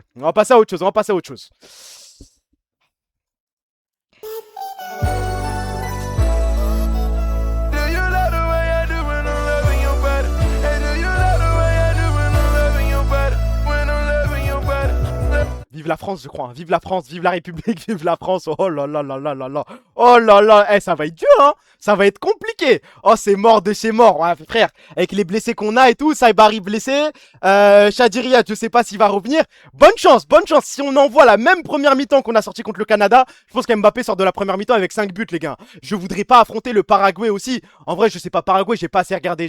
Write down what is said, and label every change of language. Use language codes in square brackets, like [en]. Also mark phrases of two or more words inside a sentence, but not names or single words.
[fr] On va passer à autre chose, Vive la France, je crois. Hein. Vive la France, vive la République, vive la France. Oh là là là là là là. Oh là là. Ça va être dur, hein. Ça va être compliqué. Oh, c'est mort de chez mort. Ouais, frère, avec les blessés qu'on a et tout, Saibari blessé. Chadiria, je sais pas s'il va revenir. Bonne chance. Si on envoie la même première mi-temps qu'on a sorti contre le Canada, je pense qu'Mbappé sort de la première mi-temps avec 5 buts, les gars. Je voudrais pas affronter le Paraguay aussi. En vrai, je sais pas, Paraguay, j'ai pas assez regardé.